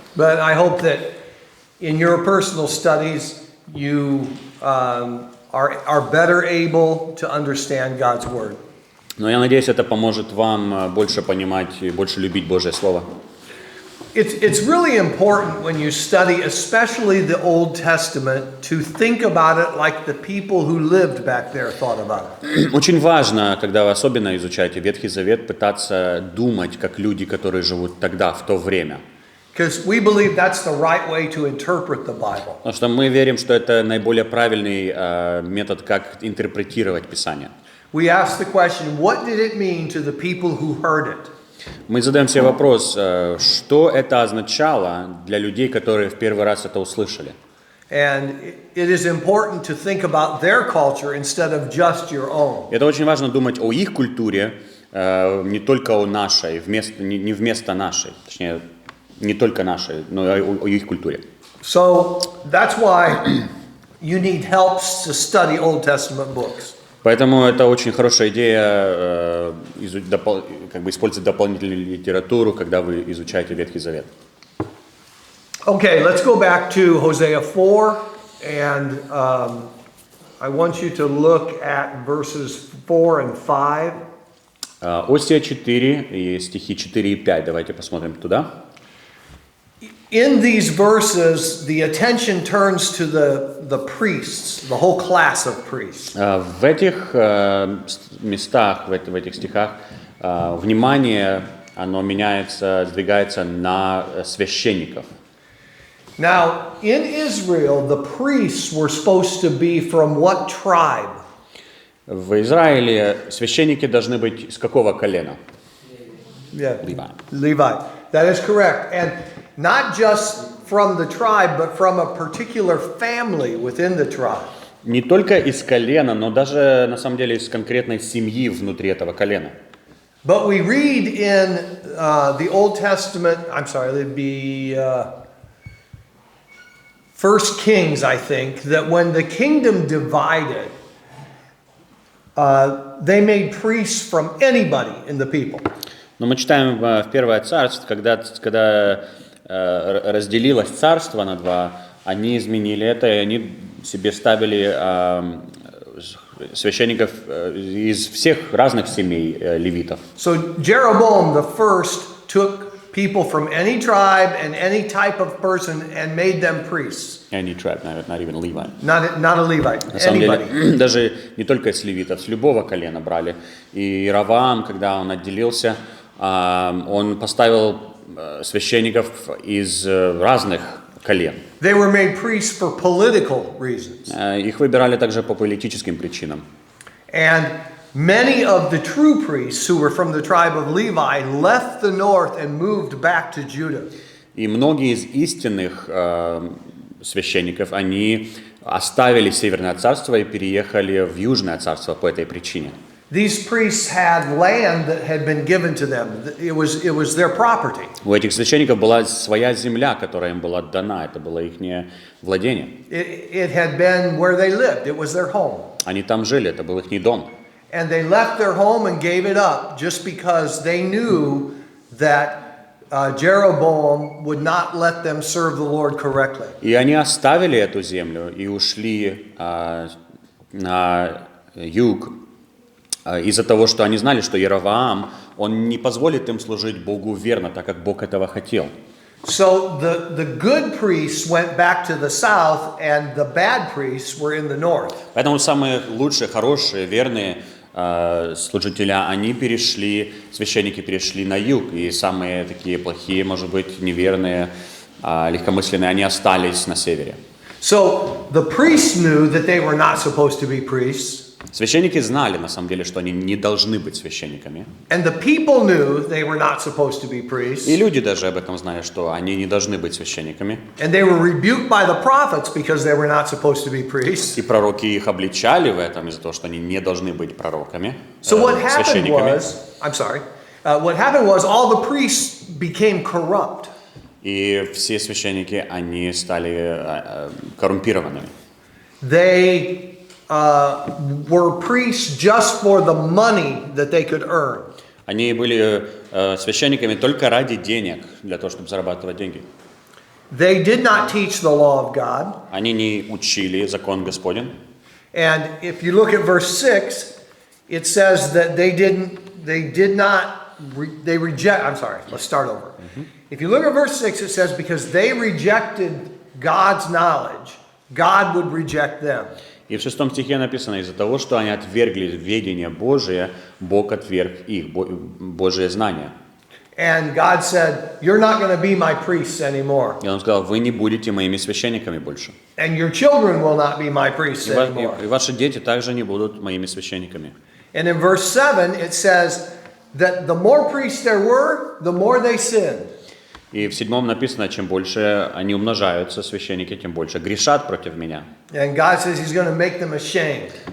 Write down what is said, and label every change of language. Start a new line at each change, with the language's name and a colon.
English: But I hope that in your personal studies you are better able to understand God's word.
Russian: Но я надеюсь, это поможет вам больше понимать и больше любить Божье Слово.
English: It's really important when you study, especially the Old Testament, to think about it like the people who lived back there thought about it.
Russian: Очень важно, когда вы особенно изучаете Ветхий Завет, пытаться думать, как люди, которые живут тогда, в то время.
English: Because we believe that's the right way to interpret the Bible.
Russian: Потому что мы верим, что это наиболее правильный метод, как интерпретировать Писание.
English: We ask the question, what did it mean to the people who heard it?
Russian: Мы задаем себе вопрос, что это означало для людей, которые в первый раз это услышали.
English: And it is important to think about their culture instead of just your own.
Russian: Это очень важно думать о их культуре, не только о нашей, не вместо нашей, точнее, не только нашей, но и о их культуре.
English: So that's why you need help to study Old Testament books.
Russian: Поэтому это очень хорошая идея использовать дополнительную литературу, когда вы изучаете Ветхий Завет.
English: Okay, let's go back to Hosea 4, and I want you to look at verses 4 and 5.
Russian: Осия 4 и стихи 4 и 5. Давайте посмотрим туда.
English: In these verses, the attention turns to the priests, the whole class of priests.
Russian: В этих местах, в этих стихах, внимание, оно меняется, сдвигается на священников.
English: Now, in Israel, the priests were supposed to be from what tribe?
Russian: В Израиле священники должны быть из какого колена?
English: Yeah. Levi. That is correct. And not just from the tribe, but from a particular family within the tribe.
Russian: Не только из колена, но даже на самом деле из конкретной семьи внутри этого колена.
English: But we read in the Old Testament, it'd be 1 Kings, I think, that when the kingdom divided, they made priests from anybody in the people.
Russian: Но мы читаем в Первое Царство, когда разделилось царство на два, они изменили это, и они себе ставили священников из всех разных семей левитов.
English: So Jeroboam the first took people from any tribe and any type of person and made them priests. Any tribe, not even Levi. Not a Levite.
Russian: На самом деле, даже не только из левитов, с любого колена брали. И Раваам, когда он отделился, он поставил священников из разных колен.
English: They were made priests for political reasons.
Russian: Их выбирали также по политическим причинам.
English: And many of the true priests who were from the tribe of Levi left the north and moved back to Judah.
Russian: И многие из истинных священников, они оставили Северное царство и переехали в Южное царство по этой причине.
English: These priests had land that had been given to them. It was their property.
Russian: У этих священников была своя земля, которая им была дана. Это было их владение.
English: It had been where they lived. It was their home.
Russian: Они там жили, это был их дом.
English: And they left their home and gave it up just because they knew that Jeroboam would not let them serve the Lord correctly.
Russian: И они оставили эту землю и ушли на юг из-за того, что они знали, что Яровоам, он не позволит им служить Богу верно, так как Бог этого хотел.
English: So the good priests went back to the south, and the bad priests were in the north.
Russian: Поэтому самые лучшие, хорошие, верные служителя, священники перешли на юг, и самые такие плохие, может быть, неверные, легкомысленные, они остались на севере.
English: So the priests knew that they were not supposed to be priests.
Russian: Священники знали, на самом деле, что они не должны быть священниками.
English: And the people knew they were not supposed to be priests.
Russian: И люди даже об этом знали, что они не должны быть священниками.
English: And they were rebuked by the prophets because they were not supposed to be priests.
Russian: И пророки их обличали в этом из-за того, что они не должны быть пророками,
English: So what happened
Russian: священниками.
English: what happened was all the priests became corrupt.
Russian: И все священники, они стали коррумпированными.
English: They were priests just for the money that they could earn.
Russian: Они были священниками только ради денег, для того, чтобы зарабатывать деньги.
English: They did not teach the law of God.
Russian: Они не учили закон Господень.
English: And if you look at verse 6, it says that they reject, I'm sorry, let's start over. If you look at verse 6, it says, because they rejected God's knowledge, God would reject them.
Russian: И в 6 стихе написано, из-за того, что они отвергли ведение Божие, Бог отверг их, Божие знание.
English: And God said, you're not going to be my priests anymore.
Russian: И Он сказал, вы не будете моими священниками больше.
English: And your children will not be my priests anymore.
Russian: И ваши дети также не будут моими священниками.
English: And in verse 7, it says that the more priests there were, the more they sinned.
Russian: И в 7 написано, чем больше они умножаются, священники, тем больше грешат против меня.
English: And God says he's going to make them ashamed.